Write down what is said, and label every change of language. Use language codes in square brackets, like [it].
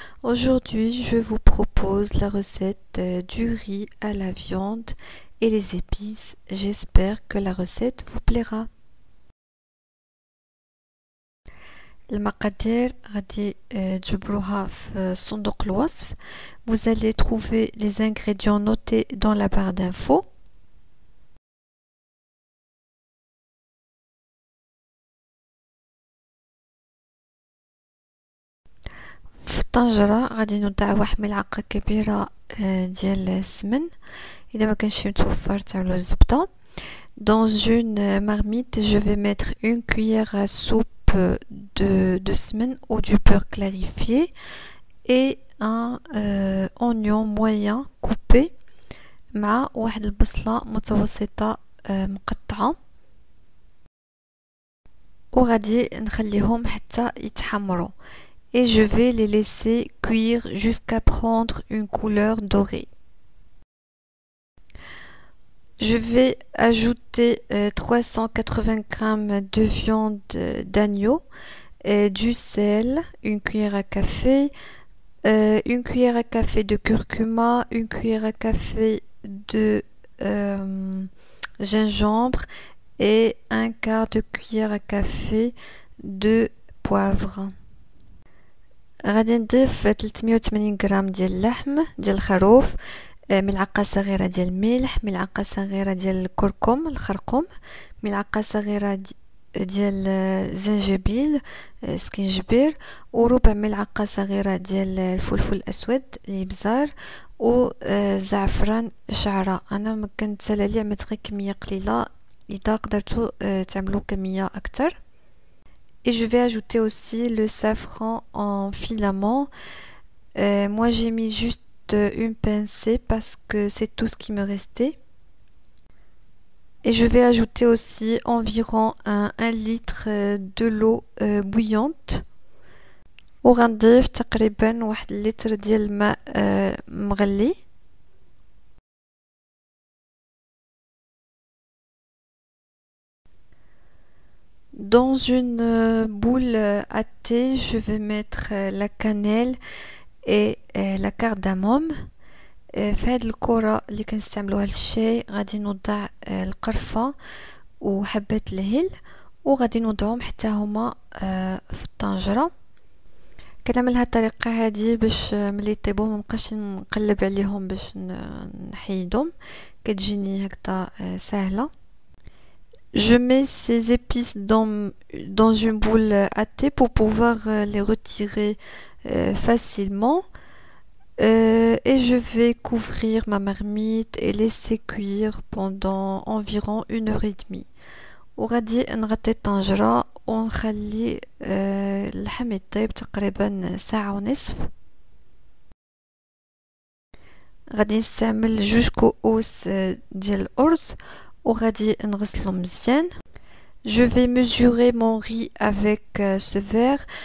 [fr] Aujourd'hui, je vous propose la recette du riz à la viande et les épices. J'espère que la recette vous plaira. [ar] المقادير غادي تجبروها في صندوق الوصف. [fr] Vous allez trouver les ingrédients notés dans la barre d'infos. [ar] في الطنجرة غادي نوضع واحد ملعقة كبيرة ديال السمن. إذا ما كانش متوفر تعملوا الزبدة. [fr] Dans une marmite, je vais mettre une cuillère à soupe de semaine ou du beurre clarifié et un oignon moyen coupé [ar] مع واحد البصلة متوسطة مقطعة وغادي نخليهم حتى يتحمروا [fr] et je vais les laisser cuire jusqu'à prendre une couleur dorée. Je vais ajouter 380 g de viande d'agneau, du sel, une cuillère à café, une cuillère à café de curcuma, une cuillère à café de gingembre et un quart de cuillère à café de poivre. [ar] غادي نضيف 380 غرام ديال اللحم ديال الخروف، ملعقة صغيرة ديال الملح، ملعقة صغيرة ديال الكركم الخرقوم، ملعقة صغيرة ديال الزنجبيل سكينجبير، وربع ملعقة صغيرة ديال الفلفل الأسود الإبزار، وزعفران شعرة. أنا ما كنتسالى لي عملت غير كمية قليلة، إذا قدرتوا تعملوا كمية أكتر. [fr] Et je vais ajouter aussi le safran en filament. Moi j'ai mis juste une pincée parce que c'est tout ce qui me restait. Et je vais ajouter aussi environ 1 litre de l'eau bouillante. [ar] وغنضيف تقريبا 1 لتر ديال الماء مغلي. [fr] Dans une boule à thé, je vais mettre la cannelle et la cardamome. [ar] في هاد الكرة اللي كنستعملوها للشاي غادي نوضع القرفة وحبة الهيل وغادي نوضعهم حتى هما في الطنجرة. كنعمل هاد الطريقة هادي باش ملي يطيبو مبقاش نقلب عليهم باش نحيدهم، كتجيني هكذا سهلة. [fr] Je mets ces épices dans une boule à thé pour pouvoir les retirer facilement. Et je vais couvrir ma marmite et laisser cuire pendant environ 1h30. [ar] وغادي نغطي الطنجرة ونخلي اللحم يطيب تقريبا ساعة ونصف. غادي نستعمل 2 كؤوس ديال الأرز وغادي نغسلو مزيان. [fr] Je vais mesurer mon riz avec ce verre.